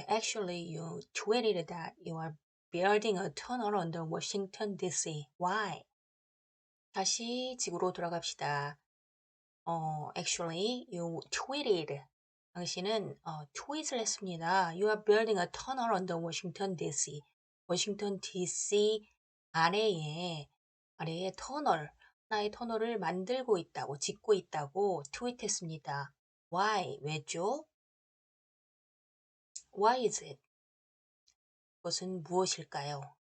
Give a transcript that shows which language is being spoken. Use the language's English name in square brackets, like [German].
[English] Actually, you tweeted that you are building a tunnel under Washington, D.C. Why? [Korean] 다시 지구로 돌아갑시다. [English] Actually, you tweeted. [Korean] 당신은 트윗을 했습니다. [English] You are building a tunnel under Washington, D.C. [Korean] 워싱턴 DC 아래에 터널, 하나의 터널을 만들고 있다고, 짓고 있다고 트윗했습니다. [English] Why? [Korean] 왜죠? [English] Why is it? [Korean] 그것은 무엇일까요?